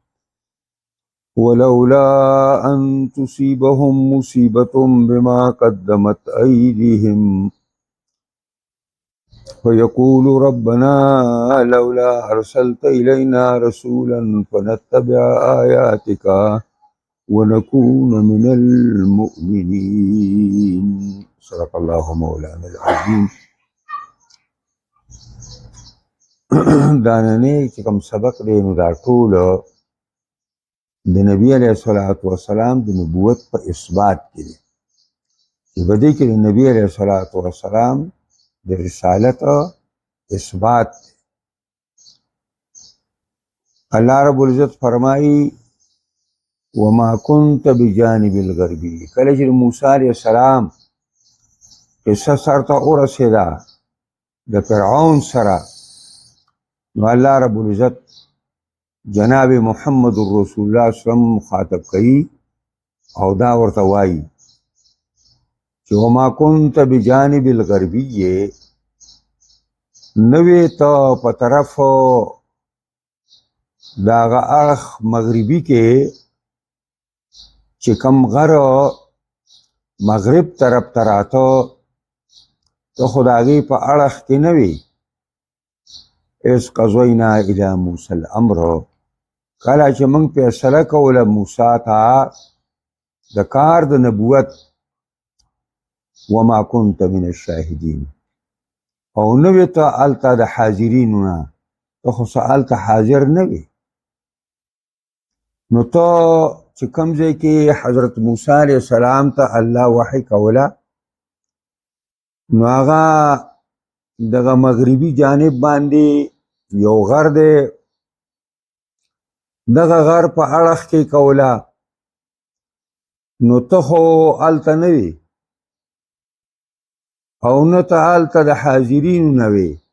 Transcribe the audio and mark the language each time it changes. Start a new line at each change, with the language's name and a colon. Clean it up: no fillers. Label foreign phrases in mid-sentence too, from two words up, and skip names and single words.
Arabic: ولولا أن تصيبهم مصيبة بما قدمت أيديهم فيقول ربنا لولا أرسلت إلينا رسولا فنتبع آياتك ونكون من المؤمنين صدق الله مولانا العظيم.
Pashto: داننې چې کوم سبق دی نو دا ټول د نبی
Arabic: علیه الصلاۃ والسلام
Pashto: د نبوت په اثبات کې دی چې په دې کې د نبی
Arabic: علیه الصلاۃ والسلام
Pashto: د رسالت اثبات دی.
Arabic: الله رب العزت فرمایي وما كنت بجانب الغربي
Pashto: کله چې موسی
Arabic: علیه السلام
Pashto: قصه سرته ورسېده د فرعون سره نو الله رب العزت جناب محمد رسول الله
Arabic: صلی الله علیه وسلم
Pashto: مخاطب کوي او دا ورته وایي چې
Arabic: وما كنت بجانب الغربي
Pashto: نوې ته په طرف داغه اړخ مغربي کې چې کم غر مغرب طرف ته راته ته خو د هغې په اړخ کې نه وي.
Arabic: اذ قضینا الی موسی الامر
Pashto: کله چې موږ فیصله کوله موسی ته د کار د نبوت
Arabic: وما كنت من الشاهدین
Pashto: او نوې ته هلته د حاضرینو نه ته خو هلته حاضر نه وي. نو ته چې کوم ځای کې حضرت موسی
Arabic: علیه السلام
Pashto: ته الله وحی کوله نو هغه دغه مغربي جانب باندې یو غر دی دغه غر په اړخ کې کوله نو ته خو هلته نه وي او نه ته هلته د حاضرینو نه وي.